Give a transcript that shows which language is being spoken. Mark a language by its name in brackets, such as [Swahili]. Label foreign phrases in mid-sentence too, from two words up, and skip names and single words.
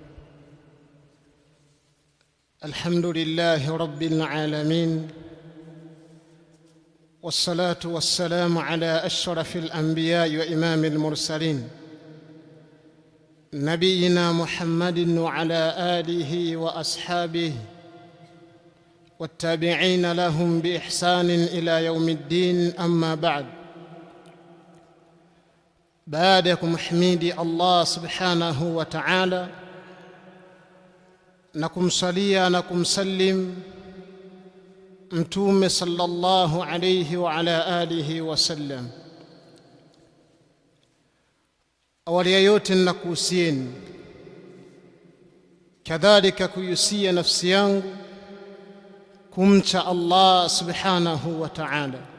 [Arabic] الحمد لله رب العالمين، والصلاة والسلام على أشرف الأنبياء وإمام المرسلين نبينا محمد وعلى آله وأصحابه والتابعين لهم بإحسان إلى يوم الدين. أما بعد، [Swahili] baada ya kumhimidi [Arabic] الله سبحانه وتعالى [Swahili] na kumsalia na kumsallim mtume [Arabic] صلى الله عليه وعلى آله وسلم, [Swahili] awali ya yote ninakuhusieni kadhalika kuhusia nafsi yangu kumcha [Arabic] الله سبحانه وتعالى,